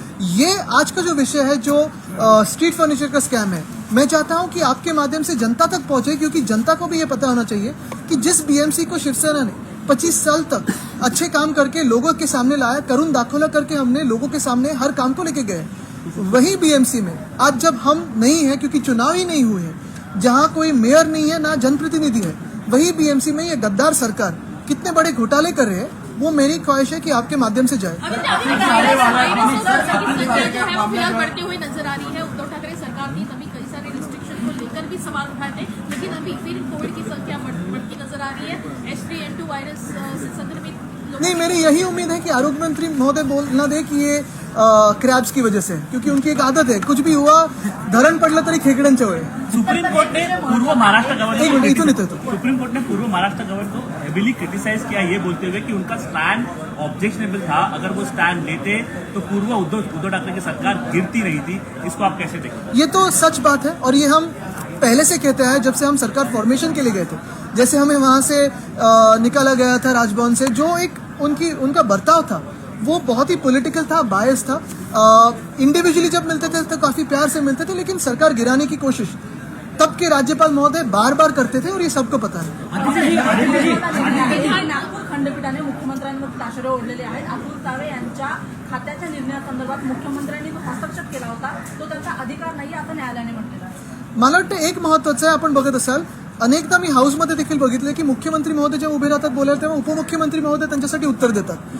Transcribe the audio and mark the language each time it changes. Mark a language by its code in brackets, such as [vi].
[hi] ये आज का जो विषय है, जो स्ट्रीट फर्नीचर का स्कैम है, मैं चाहता हूं कि आपके माध्यम से जनता तक पहुंचे, क्योंकि जनता को भी ये पता होना चाहिए कि जिस बीएमसी को शिवसेना ने 25 साल तक अच्छे काम करके लोगों के सामने लाया, करुण दाखोला करके हमने लोगों के सामने हर काम को लेके गए, वही बीएमसी में आज जब हम नहीं है, क्योंकि चुनाव ही नहीं हुए हैं, जहां कोई मेयर नहीं है, ना जनप्रतिनिधि है, वही बीएमसी में ये गद्दार सरकार कितने बड़े घोटाले कर रहे हैं, वो मेरी ख्वाहिश है कि आपके माध्यम से जाए. बढ़ती हुई नजर आ रही है. उद्धव ठाकरे सरकार ने तभी कई सारे रिस्ट्रिक्शन को लेकर भी सवाल उठाए थे, लेकिन अभी फिर कोविड की संख्या बढ़ती नजर आ रही है. H3N2 वायरस से संक्रमित नहीं, मेरी यही उम्मीद है कि आरोग्य मंत्री महोदय बोल ना दे कि ये क्रैब्स की वजह से, क्योंकि उनकी एक आदत है, कुछ भी हुआ [mr] धरण पडलं तरी खेकड्यांच्या चवळे. [hi] सुप्रीम कोर्ट ने पूर्व महाराष्ट्र एक मिनट, [mr] इथून [hi] गवर्नमेंट [mr] येतो. [hi] सुप्रीम कोर्ट ने पूर्व महाराष्ट्र गवर्नमेंट को हेवीली क्रिटिसाइज किया, ये बोलते हुए कि उनका स्टैंड ऑब्जेक्शनेबल था. अगर वो स्टैंड लेते तो पूर्व उद्धव ठाकरे की सरकार गिरती नहीं थी. इसको आप कैसे देखते? ये तो सच बात है, और ये हम पहले से कहते हैं जब से हम सरकार फॉर्मेशन के लिए गए थे. जैसे हमें वहां से निकाला गया था राजभवन से, जो एक उनका बर्ताव था वो बहुत ही पॉलिटिकल था, बायस था. इंडिविजुअली जब मिलते थे तो काफी प्यार से मिलते थे, लेकिन सरकार गिराने की कोशिश तब के राज्यपाल महोदय बार बार करते थे, और ये सबको पता है. [mr] नागपूर खंडपीठाने मुख्यमंत्र्यांवर ताशेरे ओढलेले आहेत. अतुल सावे यांच्या खात्याच्या निर्णयासंदर्भात मुख्यमंत्र्यांनी जो हस्तक्षेप केला होता तो त्यांचा अधिकार नाही, असं न्यायालयाने म्हटलेलं आहे. मला वाटतं एक महत्वाचं आहे, आपण बघत असाल अनेकदा मी हाऊसमध्ये देखील बघितलं की मुख्यमंत्री महोदय जेव्हा उभे राहतात बोलायला तेव्हा उपमुख्यमंत्री महोदय त्यांच्यासाठी उत्तर देतात.